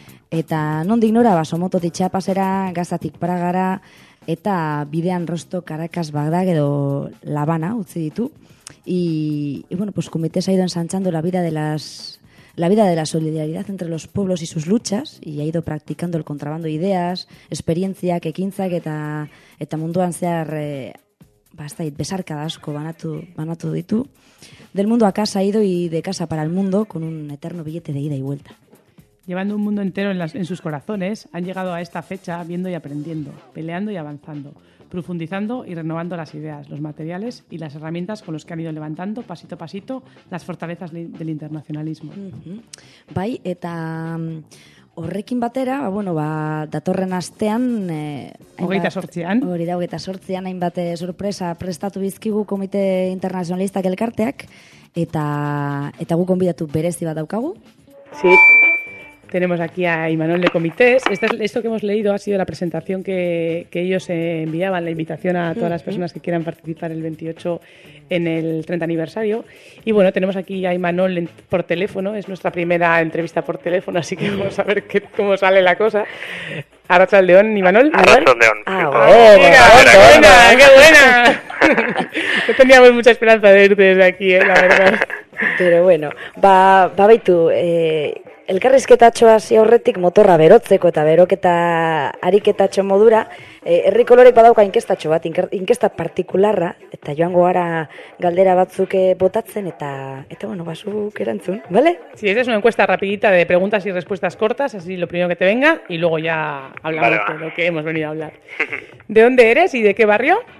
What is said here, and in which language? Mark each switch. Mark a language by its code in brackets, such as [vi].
[eu] eta nondik nora, Somototik Chiapasera, Gazatik Pragara, eta bidean Rostok, Caracas, Bagdad edo La Habana utzi ditu. [es] Y bueno, pues Comité se ha ido ensanchando la vida de la solidaridad entre los pueblos y sus luchas, y ha ido practicando el contrabando de ideas, experiencias, [eu] ekintzak eta munduan zehar besarkada asko banatu ditu. [es] Del mundo a casa ha ido y de casa para el mundo con un eterno billete de ida y vuelta. Llevando un mundo entero en sus corazones, han llegado a esta fecha viendo y aprendiendo, peleando y avanzando, profundizando y renovando las ideas, los materiales y las herramientas con los que han ido levantando pasito a pasito las fortalezas del internacionalismo. Mm-hmm. [eu] Bai, eta horrekin batera, datorren astean... 28an. Hori da, 28an, hainbat sorpresa prestatu bizkigu Komite Internazionalistak elkarteak, eta gu konbidatu berezi bat daukagu. [es] Sí. Tenemos aquí a Imanol de Comités. Esto que hemos leído ha sido la presentación que ellos enviaban, la invitación a todas las personas que quieran participar el 28 en el 30 aniversario. Y bueno, tenemos aquí a Imanol por teléfono. Es nuestra primera entrevista por teléfono, así que vamos a ver cómo sale la cosa. [eu] Arratsaldeón, Imanol. Arratsaldeón. [es] ¡Qué buena! No teníamos mucha esperanza de irte desde aquí, la verdad. Pero bueno, va a ver tú... [eu] Elkarrizketatxoa hasi aurretik motorra berotzeko eta beroketa ariketatxo modura, Herri Kolorek badauka inkestatxo bat, inkesta partikularra, eta joango gara galdera batzuk botatzen, zuk erantzun, ¿vale? [es] Sí, esa es una encuesta rapidita de preguntas y respuestas cortas, así lo primero que te venga, y luego ya hablamos de lo que hemos venido a hablar. ¿De dónde eres y de qué barrio?